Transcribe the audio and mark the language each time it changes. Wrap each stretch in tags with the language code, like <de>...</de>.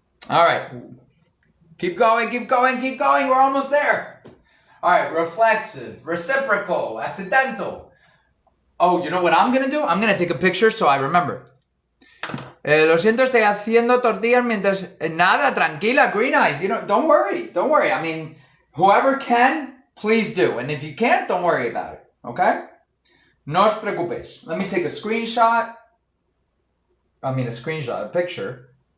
<en>All right. Keep going, keep going, keep going. We're almost there. All right. Reflexive, reciprocal, accidental. Oh, you know what I'm going to do? I'm going to take a picture so I remember.</en> <es>Lo siento, estoy haciendo tortillas mientras... Nada, tranquila, Green Eyes.</es> <en>You know, don't worry. Don't worry. I mean, whoever can, please do. And if you can't, don't worry about it. Okay?</en> <es>No os preocupéis.</es> <en>Let me take a screenshot. A picture.</en>